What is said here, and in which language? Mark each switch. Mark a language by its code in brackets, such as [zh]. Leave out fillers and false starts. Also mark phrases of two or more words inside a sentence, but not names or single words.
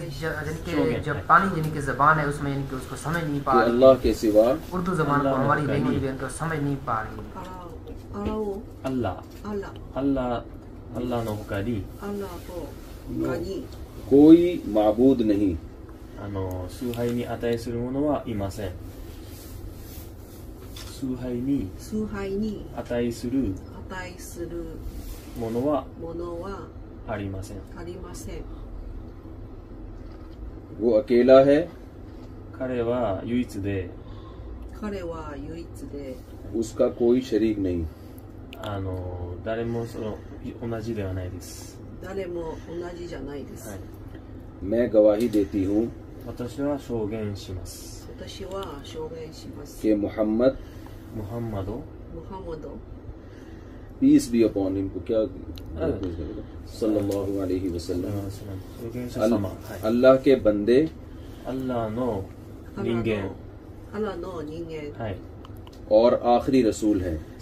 [ur] جاپانی یعنی کہ زبان ہے، اس میں یعنی کہ اس کو سمجھ نہیں پا رہی، اللہ کے سوا اردو زبان کو ہماری لینگویج بھی ان کو سمجھ نہیں پا رہی۔ [ja] اللہ の他に [ur] کوئی معبود نہیں [ja] 崇拝に値する者はいません。崇拝に値するものはありません。 [ur] وہ اکیلا ہے، [ja] 彼は唯一で [ur] اس کا کوئی شریک نہیں۔ [ja] 誰も同じではないです。 [ur] میں گواہی دیتی ہوں [ja] 私は証言します。 [ur] کہ محمد [en] peace be upon him [ur] کو کیا [ar] صلی اللہ علیہ وسلم [ur] اللہ کے بندے اور آخری رسول ہیں۔